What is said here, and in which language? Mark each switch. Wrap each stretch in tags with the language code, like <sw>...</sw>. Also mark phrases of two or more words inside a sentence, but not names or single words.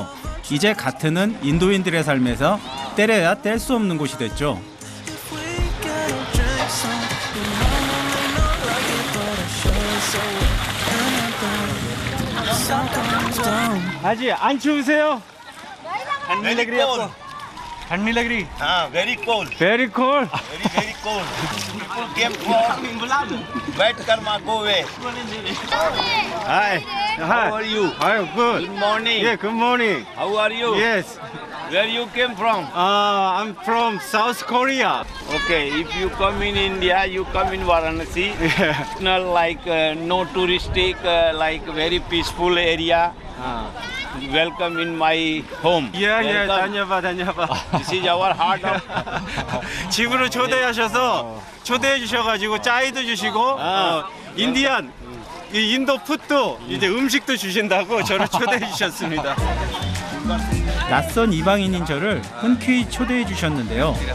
<ko>이제 가트는 인도인들의 삶에서 때려야 뗄 수 없는 곳이 됐죠. 아직 안 추우세요?</ko> <hi>ठंडी लग रही है आपको? ठंडी लग रही? हाँ,</hi> <en>very cold. Very cold. Very cold. People came for wet karma, go away. Hi. How are you? Hi, good. Good morning. Yeah, good morning. How are you? Yes. Where you came from? I'm from South Korea. Okay, if you come in India, you come in Varanasi. Yeah. Not like no touristic, like very peaceful area. Welcome in my home. Yeah, Welcome.</en> <ko>다녀봐.</ko> <en>This is our heart of.</en> <ko>집으로 초대하셔서 초대해 주셔가지고 짜이도 주시고 인디안 이 인도 푸드도 이제 음식도 주신다고 저를 초대해 주셨습니다. 낯선 이방인인 저를 흔쾌히 초대해 주셨는데요.</ko>